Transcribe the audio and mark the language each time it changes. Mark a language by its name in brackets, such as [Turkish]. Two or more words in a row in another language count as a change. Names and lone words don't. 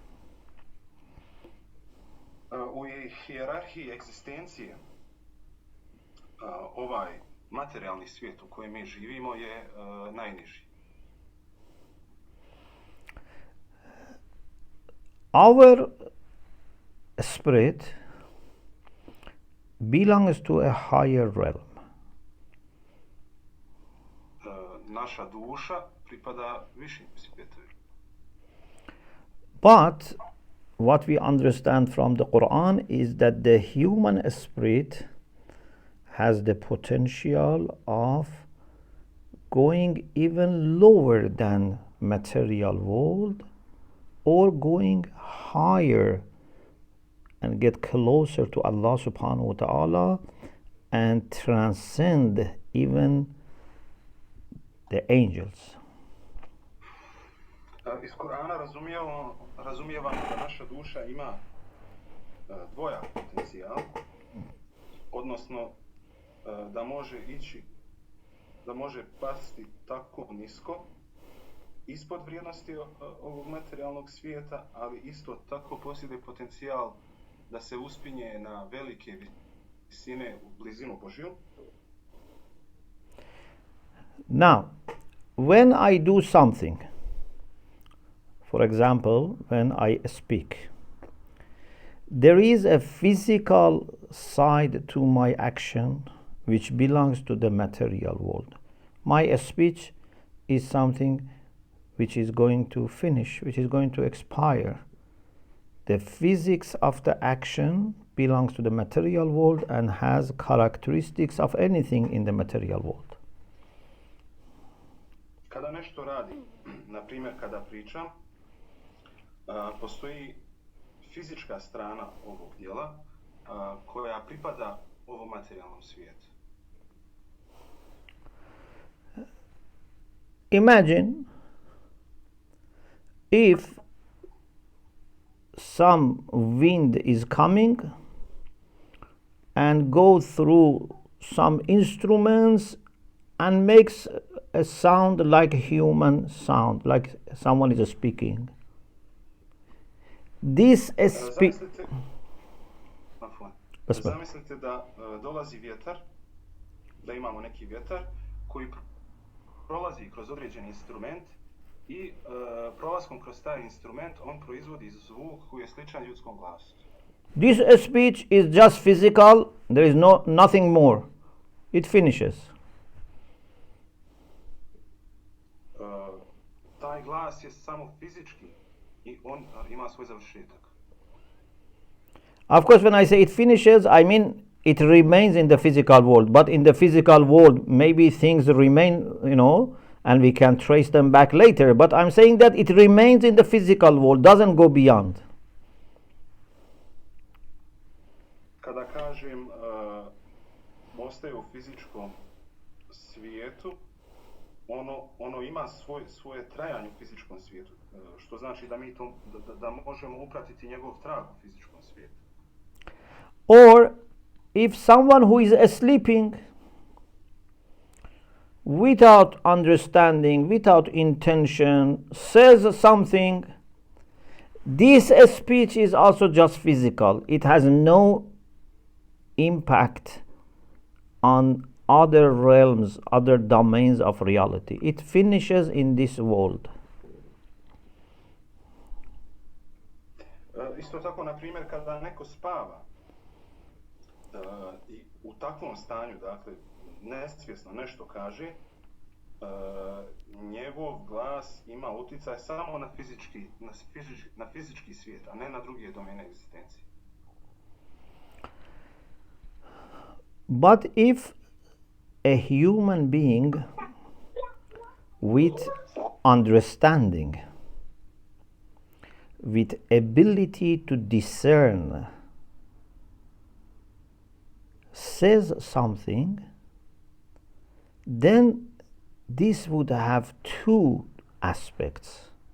[Bosnian] U hijerarhiji egzistencije ovaj materijalni svijet u kojem mi živimo je najniži. [English] Our spirit belongs to a higher realm. [Bosnian] Naša duša pripada višim svijetovima. [English] But what we understand from the Quran is that the human spirit has the potential of going even lower than material world, or going higher and get closer to Allah [Arabic] سبحانه وتعالى [English] and transcend even the angels. [Bosnian] Iz Kur'ana razumijevamo da naša duša ima dvojak potencijal, odnosno da može pasti tako nisko ispod vrijednosti ovog materijalnog svijeta, ali isto tako posjeduje potencijal da se uspinje na velike visine u blizinu Božju. [English] Now, when I do something, for example, when I speak, there is a physical side to my action which belongs to the material world. My speech is something which is going to finish, which is going to expire. The physics of the action belongs to the material world and has characteristics of anything in the material world. [Bosnian] Kada nešto radim, na primjer kada pričam, postoji fizička strana ovog djela koja pripada ovom materijalnom svijetu. [English] Imagine if some wind is coming and goes through some instruments and makes a sound like a human sound, like someone is speaking. This [Bosnian] Zamislite da dolazi vjetar, da imamo neki vjetar koji prolazi kroz određeni instrument i prolaskom kroz taj instrument on proizvodi zvuk koji je sličan ljudskom glasu. [English] This speech is just physical, there is nothing more. It finishes. [Bosnian] Taj glas je samo fizički i on ima svoj završetak. [English] Of course, when I say it finishes, I mean it remains in the physical world. But in the physical world, maybe things remain, and we can trace them back later. But I'm saying that it remains in the physical world, doesn't go beyond. [Bosnian] Kada kažem ostaje u fizičkom svijetu, ono ima svoje trajanje u fizičkom svijetu, što znači da mi da možemo upratiti njegov trag u fizičkom svijetu. [English] Or if someone who is sleeping without understanding, without intention, says something, this speech is also just physical. It has no impact on other realms, other domains of reality. It finishes in this world. [Bosnian] Isto tako, na primjer, kada neko spava i u takvom stanju, dakle, nesvjesno nešto kaže, njegov glas ima utjecaj samo na fizički svijet, a ne na druge domene egzistencije. [English] But if a human being with understanding, with ability to discern, says something, then this would have two aspects.